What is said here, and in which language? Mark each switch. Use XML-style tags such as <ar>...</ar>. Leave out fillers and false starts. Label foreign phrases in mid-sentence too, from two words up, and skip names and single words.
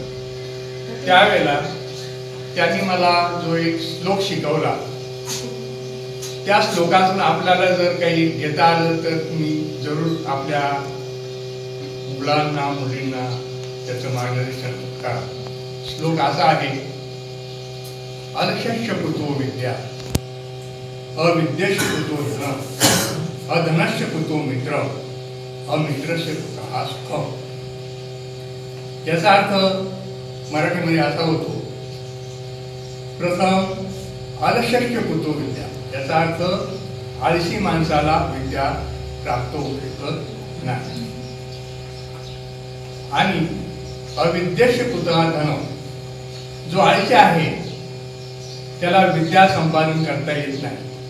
<mr>त्यावेळेला त्यांनी मला जो एक श्लोक शिकवला, त्या श्लोकातून आपल्याला जर काही घेता आलं तर तुम्ही जरूर आपल्या मुलांना मुलींना त्याचं मार्गदर्शन करा. श्लोक असा आहे,</mr> <sa>अल्पस्य कुतो विद्या, अविद्यस्य कुतो धन, अधनस्य कुतो मित्र, अमित्रस्य कुतः सुखम्.</sa> <mr>याचा अर्थ मराठीमध्ये असा होतो,</mr> <sa>प्रथम अल्पस्य कुतो विद्या,</sa> <mr>याचा अर्थ आळशी माणसाला विद्या प्राप्त होऊ शकत नाही. आणि</mr> <sa>अविद्यस्य कुतः धन,</sa> <mr>जो आळशी आहे त्याला विद्या संपादन करता येत नाही.</mr>